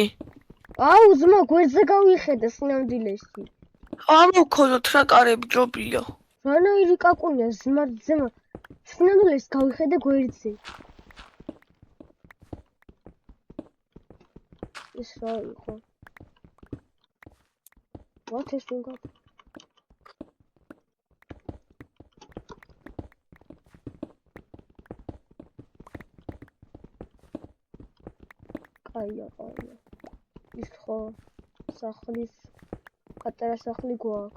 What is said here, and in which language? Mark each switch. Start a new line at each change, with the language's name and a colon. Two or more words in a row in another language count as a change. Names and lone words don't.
Georgian: აუ, ძმა, გვერდზე გავიხედე სინამდვილეში. ამოქოლოთ რა კარები ჯობია. რანაირი კაკუნია, ძმა, სინამდვილეში გავიხედე გვერდზე. ეს რა იყო?
English: What is going on?
Georgian: კაია. ის ხო სახლის პატარა სახლი გვაქვს.